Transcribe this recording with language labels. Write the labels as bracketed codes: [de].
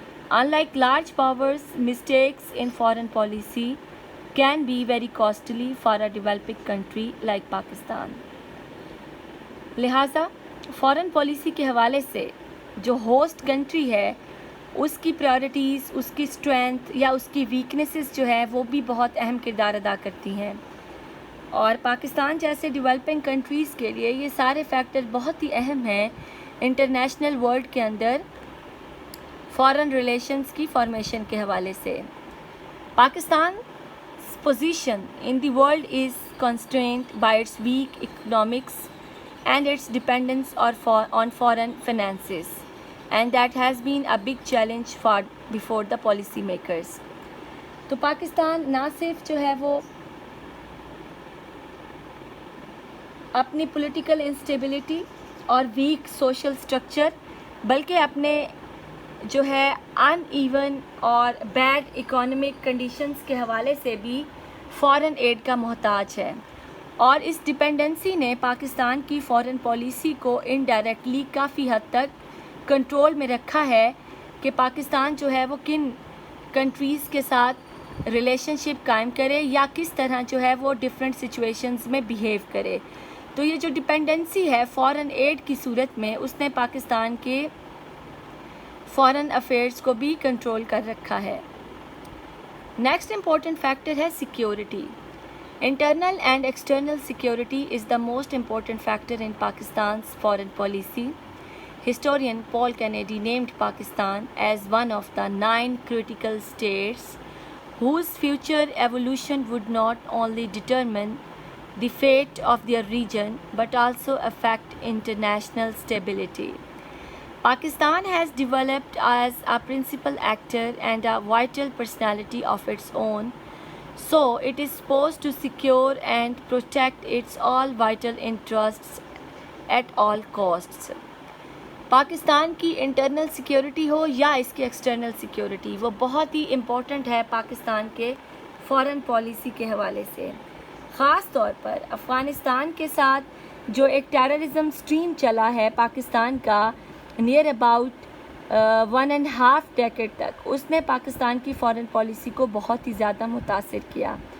[en] Unlike large powers, mistakes in foreign policy can be very costly for a developing country like Pakistan. [ur] لہٰذا foreign policy کے حوالے سے جو host country ہے اس کی پرائورٹیز، اس کی اسٹرینتھ یا اس کی ویکنیسز جو ہے وہ بھی بہت اہم کردار ادا کرتی ہیں. اور پاکستان جیسے ڈیولپنگ کنٹریز کے لیے یہ سارے فیکٹر بہت ہی اہم ہیں انٹرنیشنل ورلڈ کے اندر فارن ریلیشنز کی فارمیشن کے حوالے سے. [en] Pakistan position in the world is constrained by its weak economics and its dependence on foreign finances, and that has been a big challenge before the policy makers. [ur] تو پاکستان نہ صرف جو ہے وہ اپنی پولیٹیکل انسٹیبلٹی اور ویک سوشل سٹرکچر بلکہ اپنے جو ہے ان ایون اور بیڈ اکانومک کنڈیشنز کے حوالے سے بھی فارن ایڈ کا محتاج ہے. اور اس ڈپینڈنسی نے پاکستان کی فارن پالیسی کو انڈائریکٹلی کافی حد تک کنٹرول میں رکھا ہے کہ پاکستان جو ہے وہ کن کنٹریز کے ساتھ ریلیشن شپ قائم کرے یا کس طرح جو ہے وہ ڈفرینٹ سچویشنز میں بیہیو کرے. تو یہ جو ڈپینڈنسی ہے فارن ایڈ کی صورت میں اس نے پاکستان کے فارن افیئرز کو بھی کنٹرول کر رکھا ہے. نیکسٹ امپورٹنٹ فیکٹر ہے security. [en] Internal and external security is the most important factor in Pakistan's foreign policy. Historian Paul Kennedy named Pakistan as one of the 9 critical states whose future evolution would not only determine the fate of their region but also affect international stability. Pakistan has developed as a principal actor and a vital personality of its own, so it is supposed to secure and protect its all vital interests at all costs. [ur] Pakistan کی internal security ہو یا اس کی external security, وہ بہت ہی important ہے پاکستان کے foreign policy کے حوالے سے. خاص طور پر افغانستان کے ساتھ جو ایک ٹیررزم سٹریم چلا ہے پاکستان کا نیئر اباؤٹ 1.5 ڈیکیڈ تک، اس نے پاکستان کی فارن پالیسی کو بہت ہی زیادہ متاثر کیا.